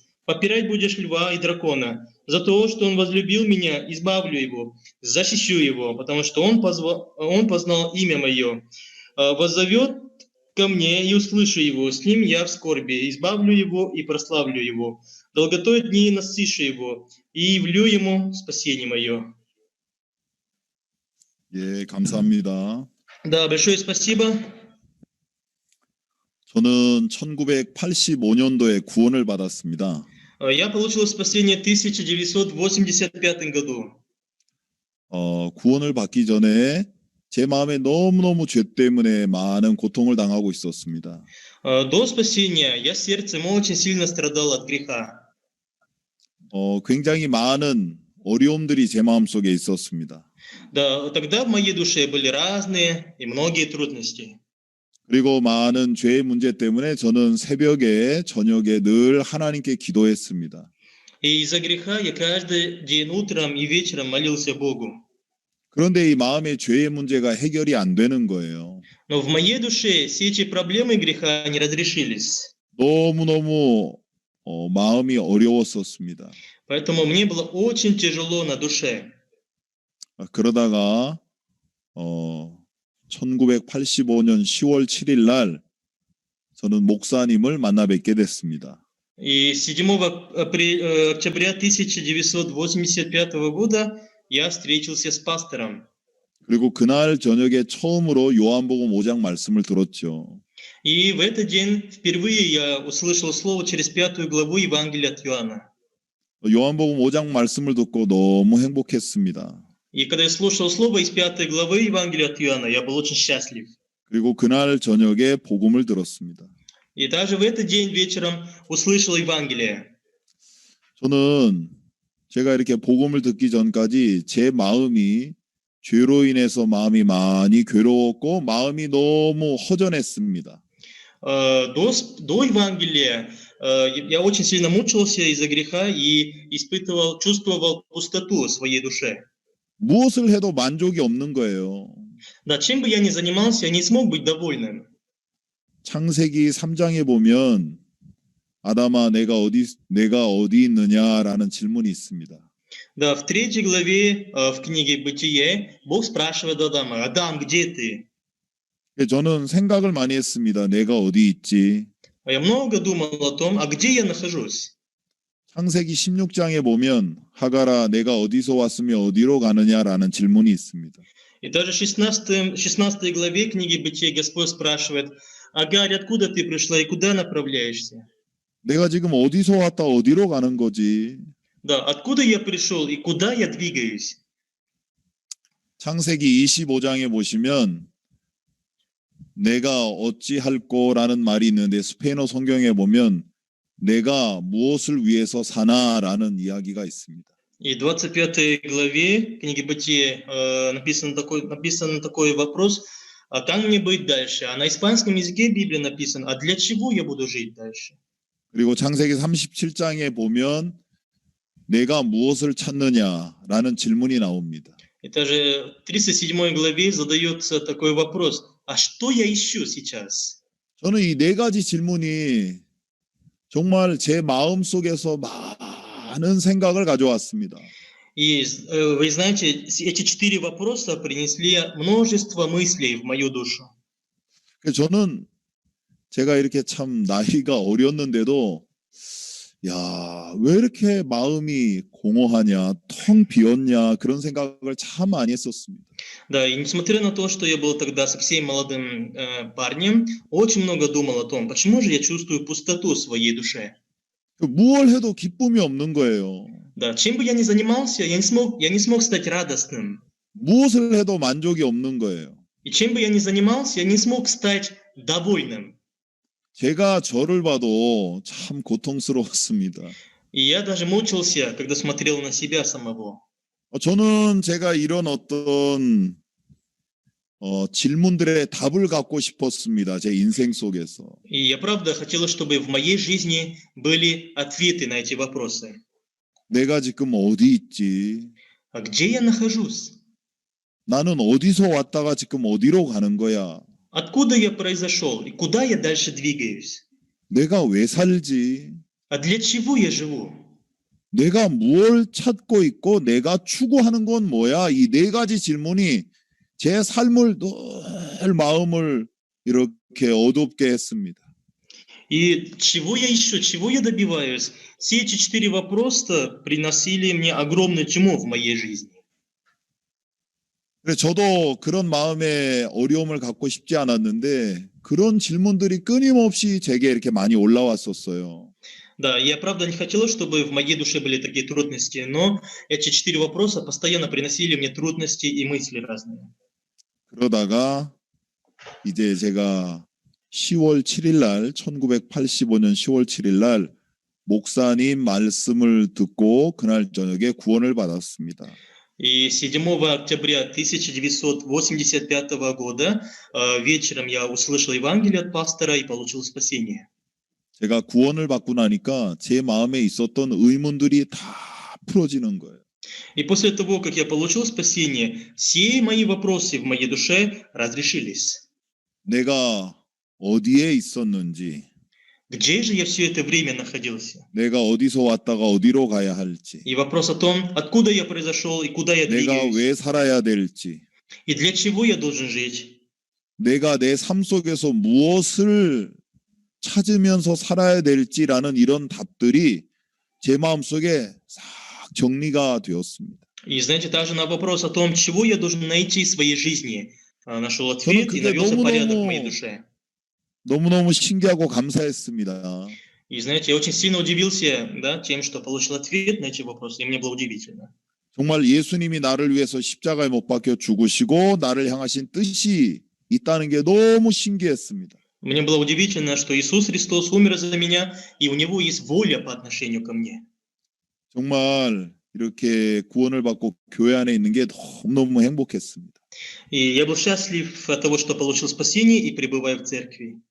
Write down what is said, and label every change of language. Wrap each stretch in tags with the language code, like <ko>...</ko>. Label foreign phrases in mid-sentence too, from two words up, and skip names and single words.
<ru>Попирать будешь льва и дракона. За то, что он возлюбил меня, избавлю его, защищу его, потому что он познал имя мое. Воззовет ко мне, и услышу его. С ним я в скорби. Избавлю его и прославлю его. Долготой дней насыщу его, и явлю ему спасение мое».</ru> <ko>예, 감사합니다.</ko> <ru>Да, большое спасибо.</ru> <ko>저는 1985년도에 구원을 받았습니다.</ko> <ru>Я получил спасение в 1985 году.</ru> <ko>구원을 받기 전에 제 마음에 너무너무 죄 때문에 많은 고통을 당하고 있었습니다.</ko> <ru>До спасения я сердцем очень сильно страдал от греха.</ru> <ko>굉장히 많은 어려움들이 제 마음속에 있었습니다.</ko> <ru>Да, тогда в моей душе были разные и многие трудности.</ru> <ko>그리고 많은 죄의 문제 때문에 저는 새벽에 저녁에 늘 하나님께 기도했습니다.</ko> <ru>И из-за греха я каждый день утром и вечером молился Богу.</ru> <ko>그런데 이 마음의 죄의 문제가 해결이 안 되는 거예요.</ko> <ru>Но в моей душе все эти проблемы греха не разрешились.</ru> <ko>너무너무 마음이 어려웠었습니다.</ko> <ru>Поэтому мне было очень тяжело на душе.</ru> <ko>그러다가 1985년 10월 7일 날 저는 목사님을 만나 뵙게 됐습니다.</ko> <ru>И 7 октября 1985 года я встретился с пастором.</ru> <ko>그리고 그날 저녁에 처음으로 요한복음 5장 말씀을 들었죠.</ko> <ru>И в этот день впервые я услышал слово через 5 главу Евангелия от Иоанна.</ru> <ko>요한복음 5장 말씀을 듣고 너무 행복했습니다.</ko> <ru>И когда я слушал слово из 5 главы Евангелия от Иоанна, я был очень счастлив.</ru> <ko>그리고 그날 저녁에 복음을 들었습니다.</ko> <ru>И даже в этот день вечером услышал Евангелие.</ru> <ko>저는 제가 이렇게 복음을 듣기 전까지 제 마음이 죄로 인해서 마음이 많이 괴로웠고 마음이 너무 허전했습니다.</ko> <ru>До Евангелия я очень сильно мучился из-за греха и чувствовал пустоту в своей душе.</ru> <ko>무엇을 해도 만족이 없는 거예요.</ko> <ru>Да, чем бы я ни занимался, я не смог быть довольным.</ru> <ko>창세기 3장에 보면 아담아 내가 어디 있느냐라는 질문이 있습니다.</ko> <ru>Да, в 3 главе в книге Бытие Бог спрашивает Адама: «Адам, где ты?»</ru> <ko>저는 생각을 많이 했습니다. 내가 어디 있지?</ko> <ru>Я много думал о том, а где я нахожусь.</ru> <ko>창세기 16장에 보면 하갈아 내가 어디서 왔으며 어디로 가느냐라는 질문이 있습니다.</ko> <ru>И даже в 16 главе книги Бытие Господь спрашивает: «Агарь, откуда ты пришла и куда направляешься?»</ru> <ko>내가 지금 어디서 왔다 어디로 가는 거지?</ko> <ru>Да, откуда я пришел и куда я двигаюсь?</ru> <ko>창세기 25장에 보시면 내가 어찌할꼬라는 말이 있는데 스페인어 성경에 보면 내가 무엇을 위해서 사나라는 이야기가 있습니다.</ko> <ru>И в 25 главе книги Бытие написан такой вопрос: «А как мне быть дальше?» А на испанском языке Библии написано: «А для чего я буду жить дальше?»</ru> <ko>그리고 창세기 37장에 보면 내가 무엇을 찾느냐라는 질문이 나옵니다.</ko> <ru>И даже в 37 главе задается такой вопрос: а что я ищу сейчас?</ru> <ko>저는 이 네 가지 질문이 정말 제 마음 속에서 많은 생각을 가져왔습니다.</ko> <ru>И вы знаете, эти 4 вопроса принесли множество мыслей в мою душу.</ru> <ko>그래서 저는 제가 이렇게 참 나이가 어렸는데도 야, 왜 이렇게 마음이 공허하냐, 텅 비었냐 그런 생각을 참 많이 했었습니다.</ko> <ru>Да, и несмотря на то, что я был тогда совсем молодым парнем, очень много думал о том, почему же я чувствую пустоту в своей душе.</ru> <ko>뭘 해도 기쁨이 없는 거예요.</ko> <ru>Да, чем бы я ни занимался, я не смог стать радостным.</ru> <ko>무엇을 해도 만족이 없는 거예요.</ko> <ru>И чем бы я ни занимался, я не смог стать довольным.</ru> <ko>제가 저를 봐도 참 고통스러웠습니다.</ko> <ru>И я даже мучился, когда смотрел на себя самого.</ru> <ko>저는 제가 이런 어떤 질문들의 답을 갖고 싶었습니다. 제 인생 속에서.</ko> <ru>И я правда хотел, чтобы в моей жизни были ответы на эти вопросы.</ru> <ko>내가 지금 어디 있지?</ko> <ru>А где я нахожусь?</ru> <ko>나는 어디서 왔다가 지금 어디로 가는 거야?</ko> <ru>Откуда я произошел и куда я дальше двигаюсь?</ru> <ko>내가 왜 살지?</ko> <ru>А для чего я живу?</ru> <ko>내가 뭘 찾고 있고 내가 추구하는 건 뭐야? 이 네 가지 질문이 제 삶을 늘 마음을 이렇게 어둡게 했습니다.</ko> <ru>И чего я ищу, чего я добиваюсь? Все эти 4 вопроса приносили мне огромную тьму в моей жизни.</ru> <ko>그래서 저도 그런 마음의 어려움을 갖고 싶지 않았는데 그런 질문들이 끊임없이 제게 이렇게 많이 올라왔었어요.</ko> <ru>Да, я правда не хотел, чтобы в моей душе были такие трудности, но эти 4 вопроса постоянно приносили мне трудности и мысли разные.</ru> <ko>그러다가 이제 제가 10월 7일 날 1985년 10월 7일 날 목사님 말씀을 듣고 그날 저녁에 구원을 받았습니다.</ko> <ru>И 7 октября 1985 года вечером я услышал Евангелие от пастора и получил спасение.</ru> <ko>제가 구원을 받고 나니까 제 마음에 있었던 의문들이 다 풀어지는 거예요.</ko> <ru>И после того, как я получил спасение, все мои вопросы в моей душе разрешились.</ru> <ko>내가 어디에 있었는지,</ko> <ru>Где же я все это время находился?</ru> <ko>내가 어디서 왔다가 어디로 가야 할지,</ko> <ru>И вопрос о том, откуда я произошел и куда я</ru> <ko>내가</ko> <ru>двигаюсь,</ru> <ko>왜 살아야 될지,</ko> <ru>и для чего я должен жить,</ru> <ko>내가 내 삶 속에서 무엇을 찾으면서 살아야 될지라는 이런 답들이 제 마음속에 싹 정리가 되었습니다.</ko> <ru>И знаете, также на вопрос о том, чего я должен найти в своей жизни, нашел</ru> <ko>저는</ko> <ru>ответ и</ru> <ko>그게</ko> <ru>навелся порядок в моей</ru> <ko>너무너무</ko> <ru>душе.</ru> <ko>너무너무 신기하고 감사했습니다.</ko> <ru>И знаете, я очень сильно удивился, да, тем, что получил ответ на эти вопросы, и мне было удивительно.</ru> <ko>정말 예수님이 나를 위해서 십자가에 못 박혀 죽으시고 나를 향하신 뜻이 있다는 게 너무 신기했습니다.</ko> <ru>Мне было удивительно, что Иисус Христос умер за меня, и у Него есть воля по отношению ко мне.</ru> <ko>정말 이렇게 구원을 받고 교회 안에 있는 게 너무너무 행복했습니다.</ko> <ru>И я был счастлив от того, что получил спасение и пребываю в церкви.</ru>